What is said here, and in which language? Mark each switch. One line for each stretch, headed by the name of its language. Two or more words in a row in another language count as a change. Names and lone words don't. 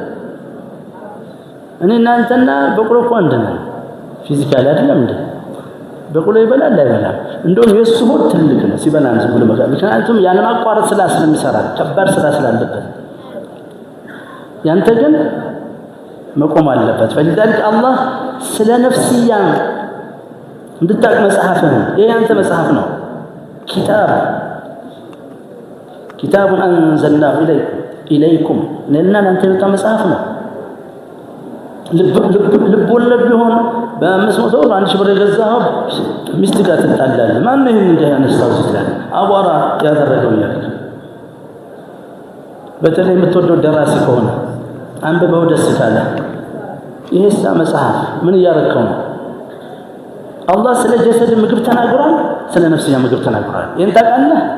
Amharic: እኔና አንተና በቁሎ እኮ አንድ ነው ፊዚካሊ አይደለም እንዴ በቁሎ ይበላል አይበላም እንደውም የሱ ሆድ ትልቅ ነው ሲበላ ነው ብሎ ምክንያቱም ያንን አቋራጭ ስለሚሰራ ከባድ ስራ ስላለበት ያንተ ግን መቆም አለበት
Arabic: فلذلك الله
Amharic: ስለ ነፍስያ እንድታቅ መጽሐፍን ይሄ ያንተ መጽሐፍ ነው
Arabic: كتاب انزلناه اليكم
Amharic: ለና አንተ የወጣ መጽሐፍ ነው ልብ ወለድ ቢሆን በ500 ብር 1000 ብር የገዛው ሚስት ጋር ትጣላለህ ማን ነው ይሄን ያነሳው ይችላል አቧራ ያደረገው ያልክ በተለይ የምትወደው ደራሲ ከሆነ አንብበው ደስ ካለ ይሄስ መጽሐፍ ምን ያረከው አላህ ስለ ጀሰድ ምግብ ተናግሯል ስለ ነፍስያ ምግብ ተናግሯል ይሄን ታውቃለህ